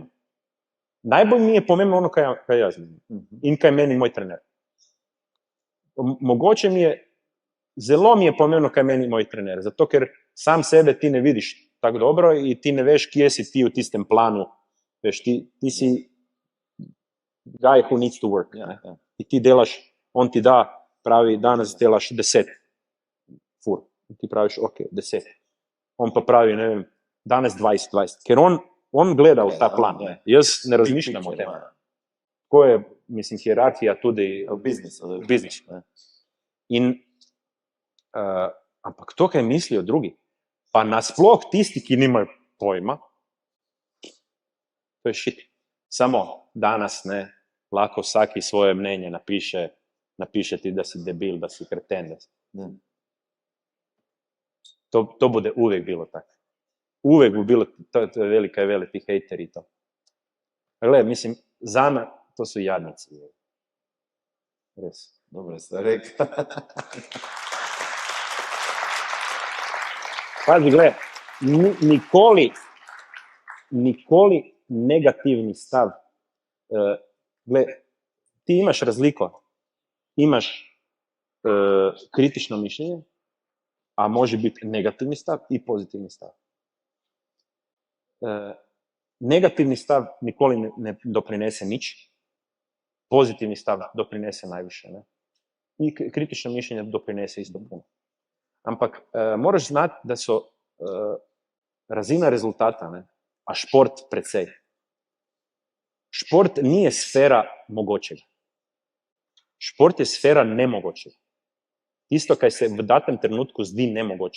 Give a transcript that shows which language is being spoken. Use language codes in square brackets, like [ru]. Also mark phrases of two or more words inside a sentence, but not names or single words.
[sl] Najbolj mi je pomembno ono, kaj jaz menim. In kaj meni moj trener. Mogoče zelo mi je pomembno, kaj meni moj trener. Zato, ker sam sebe ti ne vidiš tako dobro in ti ne veš, kje si ti v tistem planu. Veš, ti si [en] guy who needs to work. [sl] In ti delaš, on ti da, pravi, danes delaš 10 fur. In ti praviš, ok, 10. On pa pravi, ne vem, danes 20. Ker on gleda v ta plan. Jaz ne razmišljam o tem. Tako je, mislim, hierarhija tudi V biznisu. In, ampak to, kaj mislijo drugi, pa nasploh tisti, ki nimajo pojma, to je shit. Samo danes, lahko vsaki svoje mnenje napiše ti, da si debil, da si kreten. [hr] To bude uvijek bilo tako. Uvijek bi bilo, to je veliki hejteri to. [sl] Gled, mislim, zame [hr] to su jadnici. [sl] Res. Dobro ste rekli. Pazi, gled, nikoli negativni stav. Gled, ti imaš razliko. Imaš kritično mišljenje, [hr] a može biti negativni stav i pozitivni stav. [sl] Negativni stav nikoli ne doprinese nič, pozitivni stav doprinese najviše. Ne? [hr] I kritično mišljenje doprinese isto puno. [sl] Ampak moraš znati, da so razina rezultata, ne? A šport precej. [hr] Šport nije sfera mogočega. [sl] Šport je sfera nemogočega. Isto kaj se v datem trenutku zdi nemogoče.